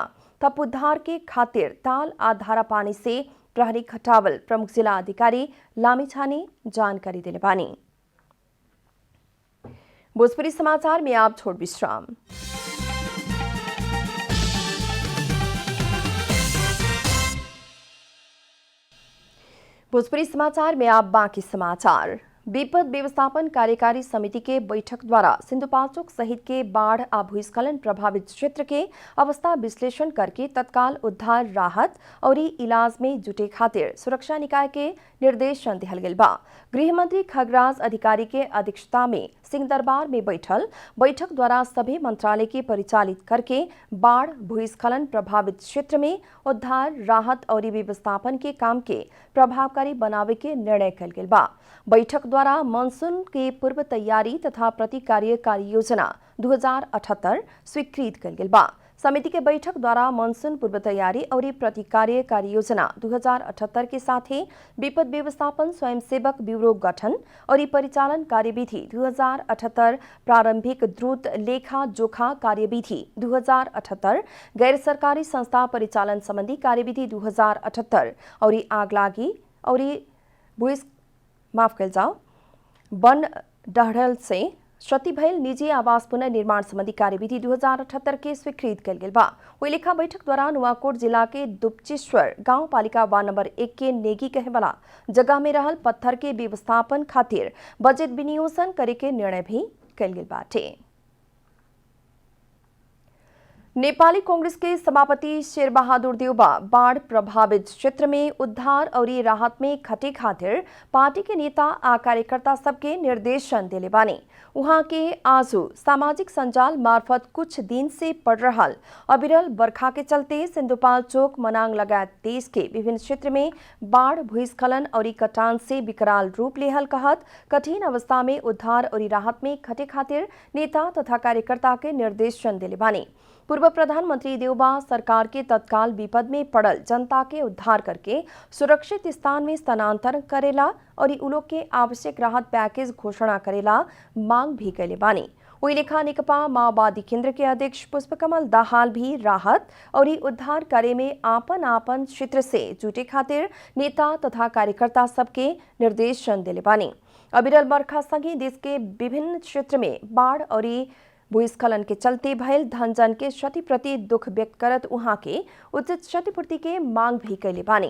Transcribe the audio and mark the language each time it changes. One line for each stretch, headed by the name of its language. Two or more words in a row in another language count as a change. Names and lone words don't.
Bhojpuri: तब उद्धार के खातिर ताल आधारा पानी से प्रहरी खटावल प्रमुख जिला अधिकारी लामीछाने जानकारी दिले बानी। भोजपुरी समाचार में आप छोड़ विश्राम। भोजपुरी समाचार में आप बाकी समाचार। विपद व्यवस्थापन कार्यकारी समिति के बैठक द्वारा सिंधुपाल्चोक सहित के बाढ़ आ भूस्खलन प्रभावित क्षेत्र के अवस्था विश्लेषण करके तत्काल उद्धार, राहत और इलाज में जुटे खातिर सुरक्षा निकाय के निर्देशन दिहल गेल बा। गृह मंत्री खगराज अधिकारी के अध्यक्षता में सिंह दरबार में बैठक द्वारा सभी मंत्रालय के परिचालित करके बाढ़ भूस्खलन प्रभावित क्षेत्र में उद्धार, राहत और व्यवस्थापन के काम के प्रभावकारी बनावे के निर्णय कल गेल बा। बैठक द्वारा मानसून के पूर्व तैयारी तथा प्रतिकार्य कार्य योजना 2078 स्वीकृत कल गेल बा। समिति के बैठक द्वारा मानसून पूर्व तैयारी और प्रतिकार्य कार्य योजना 2078 के साथ ही विपद व्यवस्थापन स्वयंसेवक ब्यूरो गठन और परिचालन कार्यविधि 2078, प्रारंभिक द्रुत लेखा जोखा कार्यविधि 2078, गैर सरकारी संस्था परिचालन संबंधी कार्यविधि 2078 और आगलागी और वन डहरल से क्षति भयल निजी आवास पुनर्निर्माण संबंधी कार्यविधि 2078 के स्वीकृत कल गेल बा। ओहि लेखा बैठक द्वारा नुआकोट जिला के दुपचेश्वर गांव पालिका वार्ड नंबर 1 के नेगी कहे वाला जगह में रहल पत्थर के व्यवस्थापन खातिर बजट विनियोजन करे के निर्णय भी कल गेल बाटे। नेपाली कांग्रेस के सभापति शेर बहादुर देउबा बाढ़ प्रभावित क्षेत्र में उद्धार और राहत में खटे खातिर पार्टी के नेता आ कार्यकर्ता सबके निर्देशन दिले बानी। वहां के आजू सामाजिक संजाल मार्फत कुछ दिन से पड़ रहल अविरल बरखा के चलते सिंधुपाल्चोक, मनांग लगायत देश के विभिन्न क्षेत्र में बाढ़, भूस्खलन और कटान से विकराल रूप लेहल कहत कठिन अवस्था में उद्धार और राहत में खटे खातिर नेता तथा कार्यकर्ता के निर्देशन दिले बानी। पूर्व प्रधानमंत्री देउबा सरकार के तत्काल विपद में पड़ल जनता के उद्धार करके सुरक्षित स्थान में स्थानांतरण करेला और उ लोग के आवश्यक राहत पैकेज घोषणा करेला मांग भी कैले बानी। वही लेखा नेकपा माओवादी केंद्र के अध्यक्ष पुष्पकमल दाहाल भी राहत और उद्धार कार्य में आपन आपन क्षेत्र से जुटे खातिर नेता तथा कार्यकर्ता सबके निर्देशन दिले बानी। अविरल बरखा संगे देश के विभिन्न क्षेत्र में बाढ़ और भूस्खलन के चलते भयल धनजन के क्षति प्रति दुख व्यक्त करत उहाँ के उचित क्षतिपूर्ति के मांग भी कैले बानी।